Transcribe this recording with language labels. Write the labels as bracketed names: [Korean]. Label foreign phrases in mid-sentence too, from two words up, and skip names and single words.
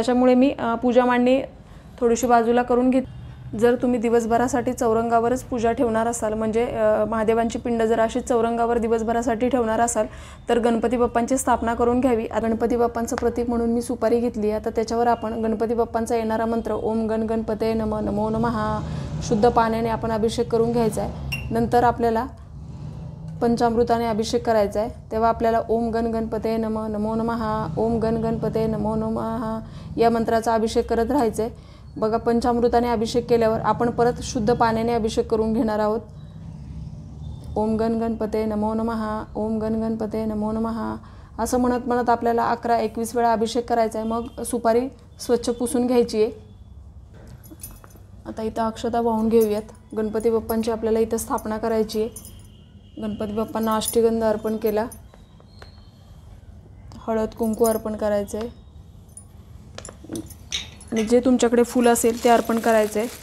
[Marathi] त्याच्यामुळे मी पूजा मांडणी थोडीशी बाजूला करून घेत। जर तुम्ही दिवसभरासाठी चौरंगावरच पूजा ठेवणार असाल, म्हणजे महादेवांची पिंड जर अशी चौरंगावर दिवसभरासाठी ठेवणार असाल तर गणपती बाप्पांची स्थापना करून घ्यावी। गणपती बाप्पांचं प्रतीक म्हणून मी सुपारी घेतली। आता त्याच्यावर आपण गणपती बाप्पांचा येणारा मंत्र [Sanskrit] ओम गण गणपते नमः नमो नमः [Marathi] शुद्ध पाण्याने आपण अभिषेक करून घ्यायचा आहे। नंतर आपल्याला पंचामृताने अभिषेक करायचा आहे। तेव्हा आपल्याला [Sanskrit] ओम गण गणपते नमः नमो नमः ओम गण गणपते नमो नमः [Marathi] या मंत्राचा अभिषेक करत राहायचा आहे। बघा, पंचामृताने अभिषेक केल्यावर आपण परत शुद्ध पाण्याने अभिषेक करून घेणार आहोत। [Sanskrit] ओम गण गणपते नमो नमः ओम गण गणपते नमो नमः [Marathi] असं म्हणत आपल्याला 11-21 वेळा अभिषेक करायचा आहे। मग सुपारी स्वच्छ पुसून घ्यायची आहे। आता इथं अक्षता वाहून घेऊयात। गणपती बाप्पांची आपल्याला इथं स्थापना करायची आहे। गणपती बाप्पांना अष्टगंध अर्पण केला, हळद कुंकू अर्पण करायचं आहे आणि जे तुमच्याकडे फुलं असेल ते अर्पण करायचं आहे।